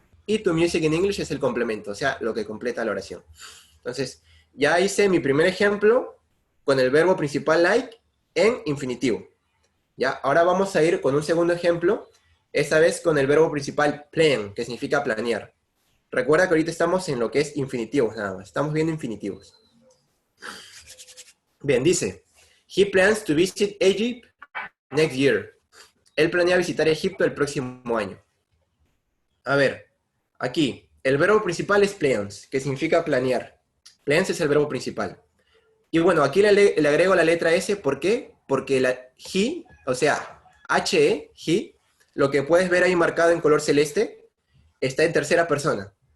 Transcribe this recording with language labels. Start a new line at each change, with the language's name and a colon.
Spanish: Y
English: to music in English
Spanish: es el complemento, o sea, lo que completa la oración. Entonces, ya hice mi primer ejemplo con el verbo principal like en infinitivo. ¿Ya? Ahora vamos a ir con un segundo ejemplo, esta vez con el verbo principal plan, que significa planear. Recuerda que ahorita estamos en lo que es infinitivos nada más. Estamos viendo infinitivos. Bien, dice,
English: he plans to visit Egypt next year.
Spanish: Él planea visitar Egipto el próximo año. A ver, aquí, el verbo principal es plans, que significa planear. Plans es el verbo principal. Y bueno, aquí le agrego la letra S, ¿por qué? Porque la he, o sea, he, lo que puedes ver ahí marcado en color celeste, está en tercera persona.